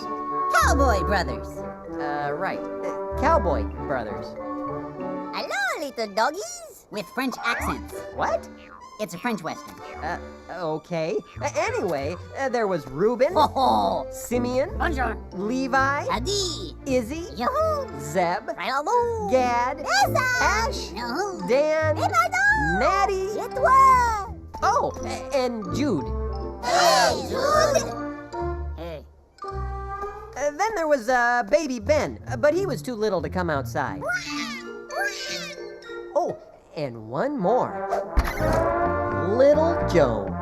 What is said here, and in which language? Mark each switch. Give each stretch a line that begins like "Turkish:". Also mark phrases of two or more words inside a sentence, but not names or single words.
English: Cowboy Brothers. Right. Cowboy brothers. Hello, little doggies. With French accents. What? It's a French Western. Okay. Anyway, there was Reuben, Ho ho. Simeon, Bonjour. Levi, Adi. Izzy, Yoo-hoo. Zeb, Hello. Gad, Yes, Ash, Yoo-hoo. Dan,
French: Et pardon.
English: Natty,
French: C'est toi.
English: oh, and Jude. Hey, Jude. Hey. Then there was baby Ben, but he was too little to come outside. Oh, and one more. Little Joe.